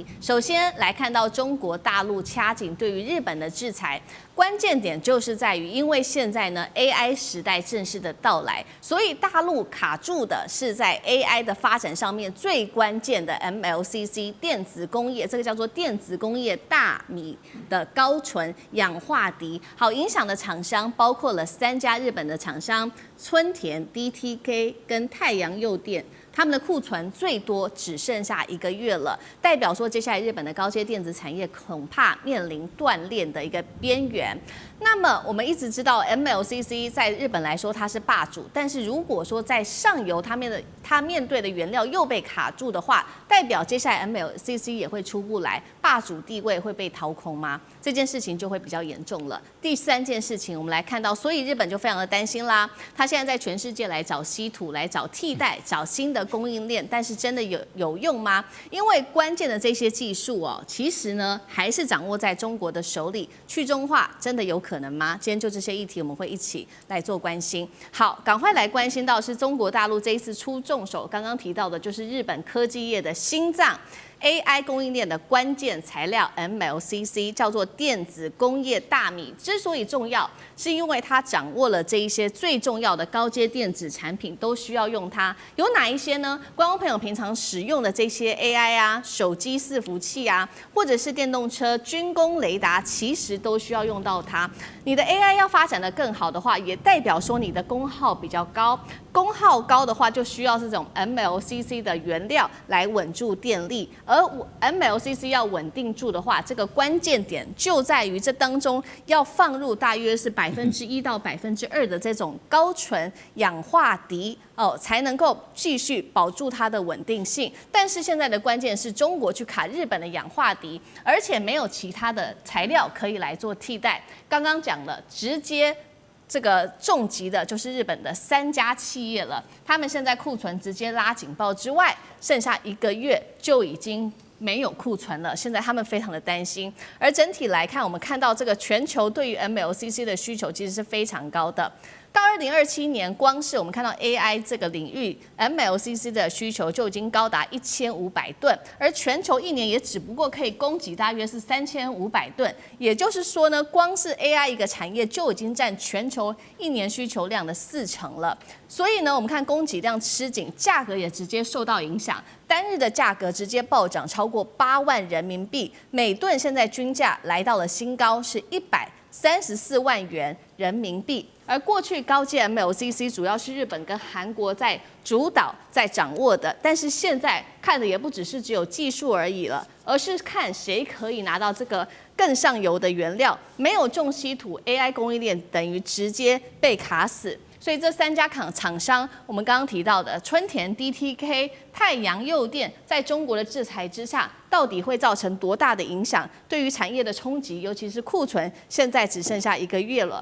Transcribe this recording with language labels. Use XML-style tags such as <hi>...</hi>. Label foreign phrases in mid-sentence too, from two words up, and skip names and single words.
<zh>首先來看到中國大陸掐緊對於日本的制裁，關鍵點就是在於，因為現在呢 AI 時代正式的到來，所以大陸卡住的是在 AI 的發展上面最關鍵的 MLCC 電子工業，這個叫做電子工業大米的高純氧化銻。好，影響的廠商包括了3家日本的廠商，村田、DTK 跟太陽誘電。他們的庫存最多只剩下1個月了，代表說接下來日本的高階電子產業恐怕面臨斷鏈的一個邊緣。那麼我們一直知道 MLCC 在日本來說它是霸主，但是如果說在上游它面對的原料又被卡住的話，代表接下來 MLCC 也會出不來，霸主地位會被掏空嗎？這件事情就會比較嚴重了。第3件事情我們來看到，所以日本就非常的擔心啦，他現在在全世界來找稀土，來找替代，找新的供應鏈，但是真的有用嗎？因為關鍵的這些技術哦，其實呢還是掌握在中國的手裡。去中化真的有可能嗎？今天就這些議題，我們會一起來做關心。好，趕快來關心到是中國大陸這一次出重手，剛剛提到的就是日本科技業的心臟。AI 供應鏈的關鍵材料 MLCC 叫做電子工業大米，之所以重要，是因為它掌握了這一些最重要的高階電子產品，都需要用它。有哪一些呢？觀眾朋友平常使用的這些 AI 啊、手機伺服器啊，或者是電動車、軍工雷達，其實都需要用到它。你的 AI 要發展得更好的話，也代表說你的功耗比較高。功耗高的話，就需要這種 MLCC 的原料來穩住電力。而 MLCC 要穩定住的話，這個關鍵點就在於這當中要放入大約是1%到2%的這種高純氧化銻才能夠繼續保住它的穩定性。但是現在的關鍵是中國去卡日本的氧化銻，而且沒有其他的材料可以來做替代。剛剛講了，直接這個重擊的就是日本的3家企業了，他們現在庫存直接拉警報之外，剩下1個月就已經沒有庫存了，現在他們非常的擔心。而整體來看，我們看到這個全球對於 MLCC 的需求其實是非常高的。到2027年，光是我們看到 AI 這個領域 ，MLCC 的需求就已經高達1500噸，而全球一年也只不過可以供給大約是3500噸。也就是說呢，光是 AI 一個產業就已經佔全球一年需求量的40%了。所以呢，我們看供給量吃緊，價格也直接受到影響，單日的價格直接暴漲超過8萬人民幣，每噸現在均價來到了新高，是134萬元人民幣。而過去高階 MLCC 主要是日本跟韓國在主導、在掌握的，但是現在看的也不只是只有技術而已了，而是看誰可以拿到這個更上游的原料。没有重稀土 ，AI 供應鏈等於直接被卡死。所以這3家廠商，我們剛剛提到的春田、DTK、太陽誘電，在中國的制裁之下，到底會造成多大的影響？對於產業的衝擊，尤其是庫存，現在只剩下1個月了。</zh>